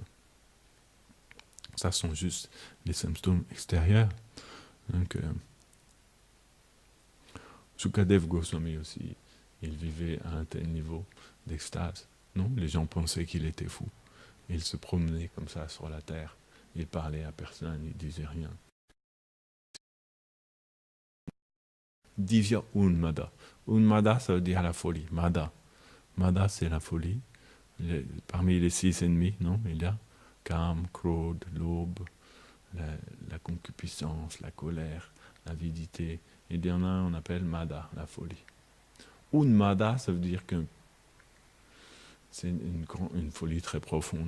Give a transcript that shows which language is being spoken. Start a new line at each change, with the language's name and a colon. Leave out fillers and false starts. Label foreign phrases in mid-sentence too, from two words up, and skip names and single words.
French: Ça sont juste les symptômes extérieurs. Donc, Sukadev Goswami aussi, il vivait à un tel niveau d'extase. Non, les gens pensaient qu'il était fou. Il se promenait comme ça sur la terre. Il parlait à personne, il disait rien.
Sanskrit: दिव्य उन्माद.
French: Unmada, ça veut dire la folie. Mada. Mada, c'est la folie. Parmi les 6 ennemis, non, il y a
Sanskrit: काम, क्रोध,
French: l'aube, la concupiscence, la colère, l'avidité. Et il y en a un, on appelle Mada, la folie. Unmada, ça veut dire que c'est une folie très profonde.